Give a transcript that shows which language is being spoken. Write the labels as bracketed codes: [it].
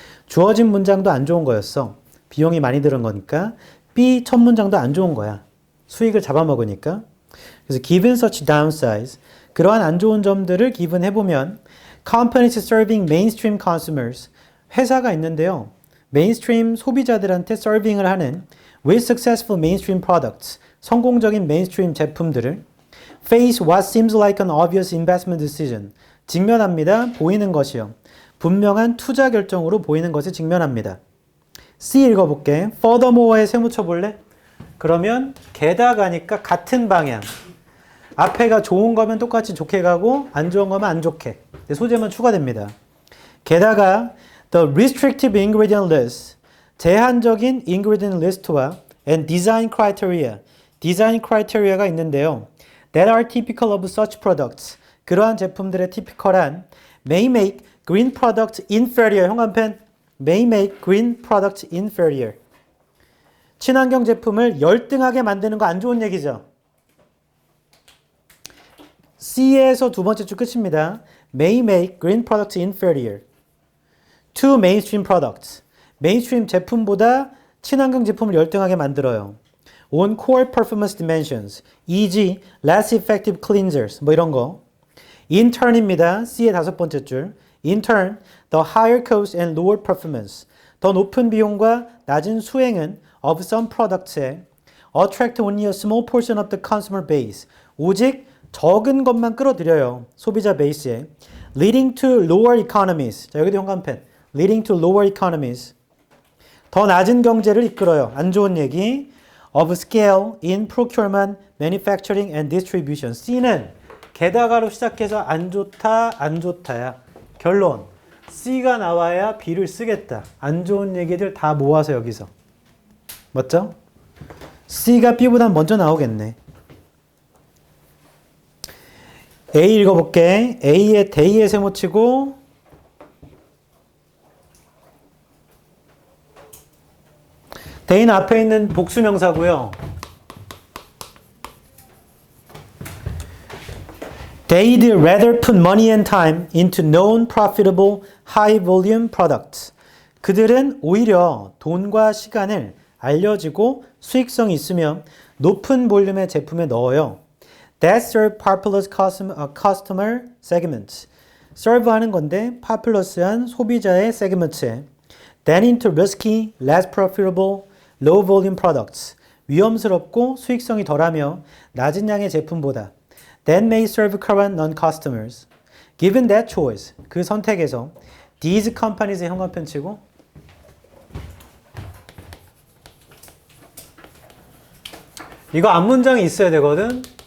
[ko] 주어진 문장도 안 좋은 거였어. 비용이 많이 드는 거니까. B 첫 문장도 안 좋은 거야. 수익을 잡아먹으니까. 그래서 [en] given such downsides, [ko] 그러한 안 좋은 점들을 기분해보면 [en] companies serving mainstream consumers, [ko] 회사가 있는데요. 메인스트림 소비자들한테 서빙을 하는 [en] with successful mainstream products, [ko] 성공적인 메인스트림 제품들을 [en] face what seems like an obvious investment decision, [ko] 직면합니다. 보이는 것이요. 분명한 투자 결정으로 보이는 것에 직면합니다. C 읽어볼게. furthermore에 세묻혀 볼래? 그러면 게다가니까 같은 방향. 앞에가 좋은 거면 똑같이 좋게 가고 안 좋은 거면 안 좋게. 소재만 추가됩니다. 게다가 [en] the restrictive ingredient list, [ko] 제한적인 [en] ingredient list와 and design criteria, design criteria가 있는데요. that are typical of such products, [ko] 그러한 제품들의 [en] typical한 may make green product inferior, [ko] 형광펜 [en] may make green product inferior. [ko] 친환경 제품을 열등하게 만드는 거 안 좋은 얘기죠. C에서 두 번째 줄 끝입니다. [en] may make green product inferior to mainstream products. [ko] 메인스트림 제품보다 친환경 제품을 열등하게 만들어요. [en] on core performance dimensions, e.g. less effective cleansers, [ko] 뭐 이런 거. [en] in turn입니다. [ko] C의 다섯 번째 줄. [en] in turn, the higher cost and lower performance. [ko] 더 높은 비용과 낮은 수행은 [en] of some products에 attract only a small portion of the consumer base. [ko] 오직 적은 것만 끌어들여요. 소비자 베이스에. [en] leading to lower economies. [ko] 자, 여기도 현관펜. [en] leading to lower economies. [ko] 더 낮은 경제를 이끌어요. 안 좋은 얘기. [en] of scale in procurement, manufacturing and distribution. [ko] C는 게다가로 시작해서 안 좋다, 안 좋다야. 결론. C가 나와야 B를 쓰겠다. 안 좋은 얘기들 다 모아서 여기서. 맞죠? C가 B보다 먼저 나오겠네. A 읽어볼게. A에 대의에 세모치고 대의는 앞에 있는 복수명사고요. [en] They'd rather put money and time into known profitable high volume products. [ko] 그들은 오히려 돈과 시간을 알려지고 수익성이 있으며 높은 볼륨의 제품에 넣어요. [en] That serve populous customer segments. serve [ko] 하는 건데 [en] populous한 [ko] 소비자의 [en] segments에 than into risky, less profitable, low volume products. [ko] 위험스럽고 수익성이 덜하며 낮은 양의 제품보다 [en] that may serve current non-customers. Given that choice, [ko] 그 선택에서 [en] these companies [ko] 의 현관펜 치고 이거 앞문장이 있어야 되거든.